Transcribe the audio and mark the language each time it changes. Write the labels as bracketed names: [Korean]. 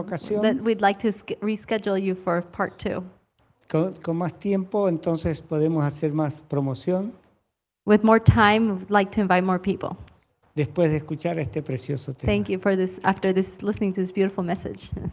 [English] That [Spanish] ocasión [English] we'd like to reschedule you for part 2. [Spanish] con más tiempo, entonces podemos hacer más promoción [English] With more time, we'd like to invite more people. [Spanish] después de escuchar este precioso tema. [English] Thank you for this, after this, listening to this beautiful message.